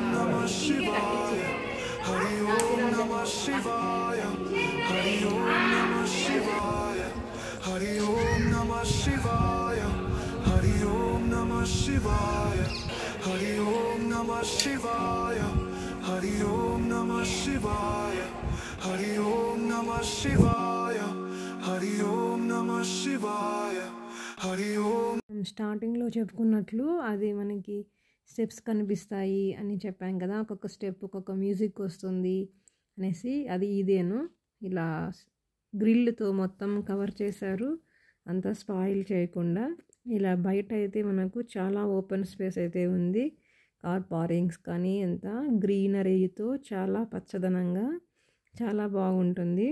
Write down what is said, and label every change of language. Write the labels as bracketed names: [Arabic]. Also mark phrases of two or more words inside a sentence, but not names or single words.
[Sanskrit] नमः शिवाय, हरि ॐ नमः शिवाय, हरि ॐ नमः शिवाय, हरि ॐ नमः शिवाय, हरि ॐ नमः शिवाय, हरि ॐ नमः शिवाय, हरि ॐ नमः शिवाय, हरि ॐ नमः शिवाय, हरि ॐ नमः शिवाय, हरि ॐ. [Telugu] స్టార్టింగ్లో చెప్పుకున్నట్లు అది మనకి స్టెప్స్ కనిపిస్తాయి అని చెప్పాం కదా, ఒక్కొక్క స్టెప్ ఒక్కొక్క మ్యూజిక్ వస్తుంది అనేసి. అది ఇదేను, ఇలా గ్రిల్తో మొత్తం కవర్ చేశారు, అంతా స్పాయిల్ చేయకుండా. ఇలా బయట అయితే మనకు చాలా [English] open space [Telugu] అయితే ఉంది, [English] car parkings [Telugu] కానీ ఎంత గ్రీనరీతో చాలా పచ్చదనంగా చాలా బాగుంటుంది.